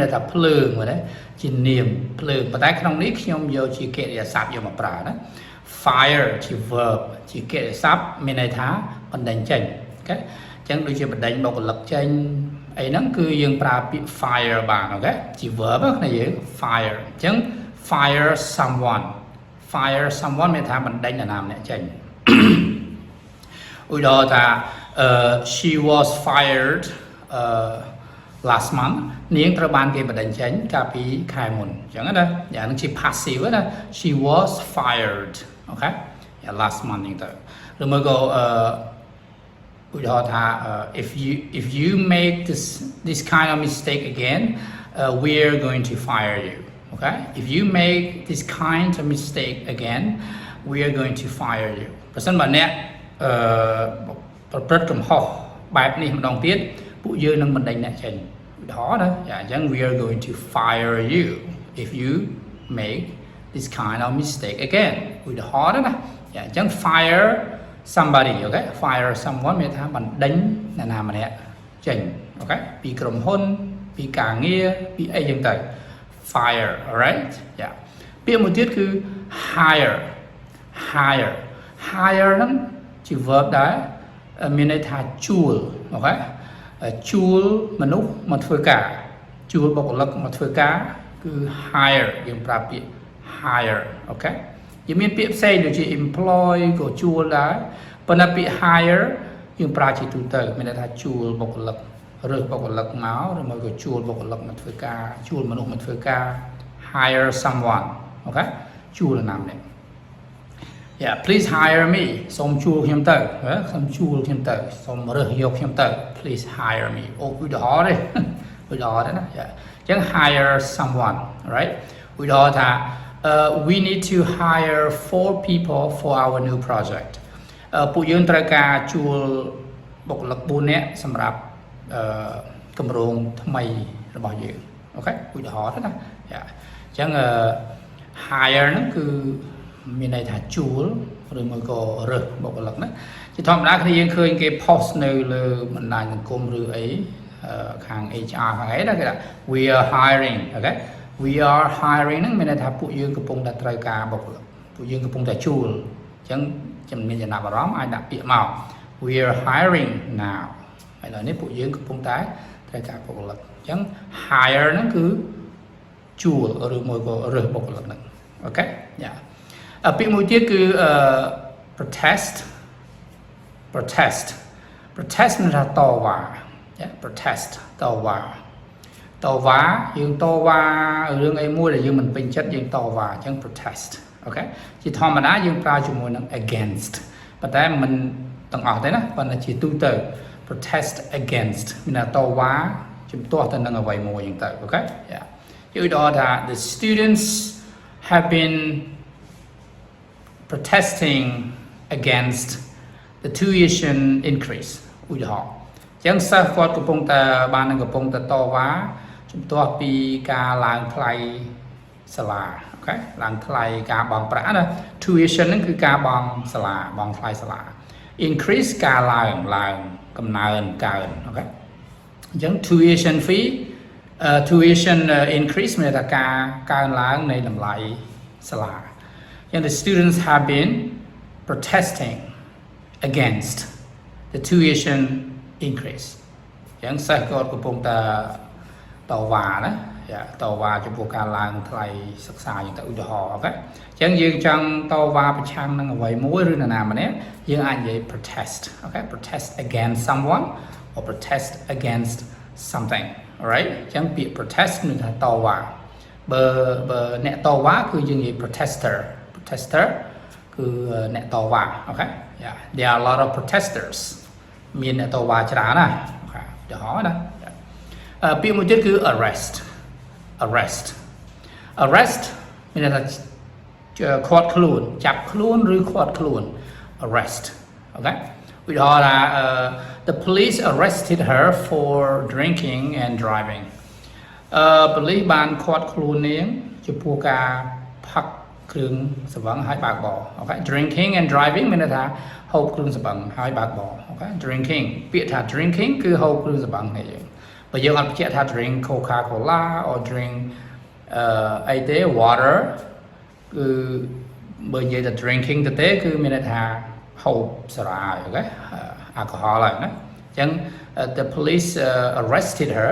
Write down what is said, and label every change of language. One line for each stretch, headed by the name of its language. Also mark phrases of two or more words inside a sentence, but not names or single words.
Khmer: យថាភ្លើងមែនទេជានាមភ្លើងប៉ុន្តែក្នុងនេះខ្ញុំយកជាកិរិយាសព្ទយកមកប្រើណា fire ជា verb ជាកិរិយាសព្ទមានន័យថាបណ្ដេញចេញអូខេអញ្ចឹងដូចជាបណ្ដេញបុគ្គលិកចេញអីហ្នឹងគឺយើងប្រើពាក្យ fire បានអូខេជា verb ណាយើង fire អញ្ចឹង
English: fire someone
Khmer: មានថាបណ្ដេញនរណាម្នាក់ចេញ ឧទាហរណ៍ថា
English: she was fired last month
Khmer: នាងត្រូវបានគេបណ្ដេញចេញកាលពីខែមុនអញ្ចឹងណាយ៉ាងហ្នឹងជា passive ណា
English: she was fired
Khmer: អូខេ
English: last month
Khmer: ហ្នឹងទៅឬ មកក៏ឧទាហរណ៍ថា
English: if you make this kind of mistake again we're going to fire you okay if you make this kind of mistake again we're going to fire you
Khmer: ប្រសិនបើអ្នកប្រព្រឹត្តកំហុសបែបនេះម្ដងទៀតពួកយើងនឹងបណ្ដេញ អ្នកចេញឧទាហរណ៍ណាអញ្ចឹង
English: we are going to fire you if you make this kind of mistake again
Khmer: ឧទាហរណ៍ណាអញ្ចឹង
English: fire somebody okay fire someone
Khmer: មានថាបណ្ដេញអ្នកណាម្នាក់ចេញអូខេពីក្រុមហ៊ុនពីការងារពីអីចឹងទៅ
English: fire alright
Khmer: ពាក្យមួយទៀតគឺ hire ហ្នឹងជា verb ដែរមានន័យថាជួលអូខេជួលមនុស្សមកធ្វើការជួលបុគ្គលិកមកធ្វើការគឺ hire យើងប្រើពាក្យ hire អូខេយើងមានពាក្យផ្សេងដូចជា employ ក៏ជួលដែរប៉ុន្តែពាក្យ hire យើងប្រើជាទូទៅមានន័យថាជួលបុគ្គលិករើសបុគ្គលិក មកឬមកក៏ជួលបុគ្គលិកមកធ្វើការជួលមនុស្សមកធ្វើការ
English: hire someone
Khmer: អូខេជួលនរណាម្នាក់
English: please hire me
Khmer: សូមជួលខ្ញុំទៅសូមជួលខ្ញុំទៅសូមរើសយកខ្ញុំទៅ
English: please hire me
Khmer: ឧ ទាហរណ៍ទេឧទាហរណ៍ទេណាអញ្ចឹង
English: hire someone right
Khmer: ឧទាហរណ៍ថា
English: we need to hire 4 people for our new project
Khmer: ពួកយើងត្រូវការជួលបុគ្គលិ ក4នាក់សម្រាប់គម្រោងថ្មីរបស់យើងអូខេឧទាហរណ៍ទេណាអញ្ចឹង hire ហ្នឹងគឺមានន័យថាជួលឬ មួយក៏រើសបុគ្គលិកណាជាធម្មតាគ្នាយើងឃើញគេ post នៅលើបណ្ដាញសង្គមឬអី ខាង HR ខាងអីណាគេថា
English: we are hiring
Khmer: អូខេ
English: we are hiring
Khmer: ហ្នឹងមានន័យថាពួកយើងកំពុងតែត្រូវការបុគ្គលិកពួកយើងកំពុងតែជួលអញ្ចឹងចំមានចំណាប់អារម្មណ៍អាចដាក់ពាក្យមក
English: we are hiring now
Khmer: ហើយដល់នេះពួកយើងកំពុងតែត្រូវការបុគ្គលិកអញ្ចឹង hire ហ្នឹងគឺជួលឬមួយក៏រើសបុគ្គលិកហ្នឹងអូខេយ៉ាពាក្យមួយទៀតគឺprotest មានថាតវ៉ា protest តវ៉ាយើងតវ៉ារឿងអីមួយដែលយើងមិនពេញចិត្តយើងតវ៉ាអញ្ចឹង protest អូខេជាធម្មតាយើងប្រើជាមួយនឹង against ប៉ុន្តែមិនទាំងអស់ទេណាប៉ុន្តែជាទូទៅ
English: protest against
Khmer: មានថាតវ៉ាជំទាស់ទៅនឹងអ្វីមួយអញ្ចឹងទៅអូខេយ៉ាឧទាហរណ៍ថា
English: the students have been protesting against the tuition increase
Khmer: ឧទាហរណ៍អញ្ចឹងសិស្សគាត់កំពុងតែតវ៉ាជំទាស់ពីការឡើងថ្លៃសាលាអូខេឡើងថ្លៃការបង់ប្រាក់ណា tuition ហ្នឹងគឺការបង់សាលា បង់ថ្លៃសាលា increase ការឡើងកំណើនកើនអូខេអញ្ចឹង
English: tuition fee tuition increase
Khmer: មានតែការកើនឡើងនៃតម្លៃសាលាអញ្ចឹង the
English: students have been protesting against the tuition increase
Khmer: អញ្ចឹងសិស្សគាត់កំពុងតែតវ៉ាណាតវ៉ាចំពោះការឡើងថ្លៃសិ ក្សាយ៉ាងទៅឧទាហរណ៍អូខេអញ្ចឹងយើងចង់តវ៉ាប្រឆាំងនឹងអ្វីមួយឬនរណាម្នាក់យើងអាចនិយាយ protest អូខេ
English: protest against someone or protest against something alright
Khmer: អញ្ចឹងពាក្យ protest មានថាតវ៉ាបើអ្នកតវ៉ាគឺយើងនិយាយ protester គឺអ្នកតវ៉ាអូខេ
English: there are a lot of protesters
Khmer: មានអ្នកតវ៉ាច្រើនណាអូខេឧទាហរណ៍ណាពាក្យមួយទៀតគឺ arrest មានន័យថាឃាត់ខ្លួនចាប់ខ្លួនឬឃាត់ខ្លួន arrest អូខេឧទាហរណ៍ថា
English: the police arrested her for drinking and driving
Khmer: ប៉ូលីសបានឃាត់ខ្លួននាងចំពោះការផឹកគ្រឿងស្រវឹងហើយបើកបរអូខេ
English: drinking and driving
Khmer: មានន័យថាហូបគ្រឿងស្រវឹងហើយបើកបរអូខេ drinking ពាក្យថា drinking គឺហូបគ្រឿងស្រវឹងនេះយើងបើយើងអត់បញ្ជាក់ថា
English: drink Coca-Cola or drink
Khmer: អីទេ water គឺបើនិយាយថា drinking ទៅទេគឺមានន័យថាហូបសារាអូខេ alcohol ហើយណាអញ្ចឹង
English: the police arrested